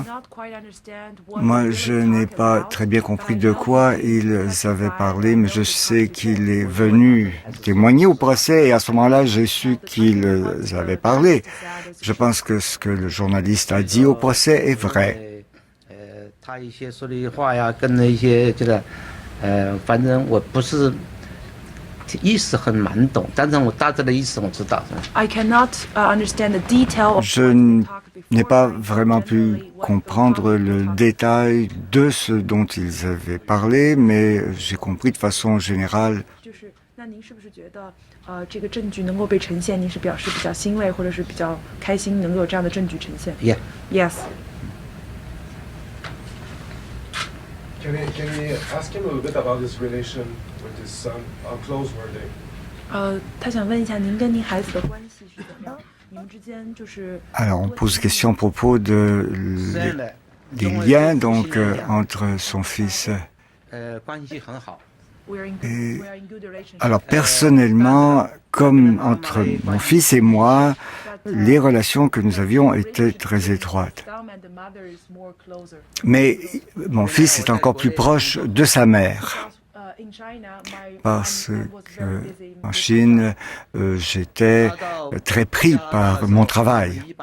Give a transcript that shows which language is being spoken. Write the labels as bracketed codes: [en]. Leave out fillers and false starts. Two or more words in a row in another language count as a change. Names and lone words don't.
[fr] Moi, je n'ai pas très bien compris de quoi ils avaient parlé, mais je sais qu'il est venu témoigner au procès et à ce moment-là, j'ai su qu'ils avaient parlé. Je pense que ce que le journaliste a dit au procès est vrai. [zh] 反正我不是意思很难懂，但是我大致的意思我知道。 [en] I cannot understand the detail. [fr] Je n'ai pas vraiment pu comprendre le détail de ce dont ils avaient parlé, mais j'ai compris de façon générale. [zh] 那您是不是觉得，这个证据能够被呈现，您是表示比较欣慰，或者是比较开心，能够有这样的证据呈现 [en] ？Yeah. Yes. Can we ask him a little bit about his relation with his son? How close were they? [zh] 他想问一下您跟您孩子的关系是怎么样？你们之间就是。 [fr] Alors, on pose question à propos de des liens donc entre son fils. [zh] 关系很好。 [fr] Et, alors personnellement, comme entre mon fils et moi, les relations que nous avions étaient très étroites. Mais mon fils est encore plus proche de sa mère. Parce qu'en Chine, j'étais très pris par mon travail.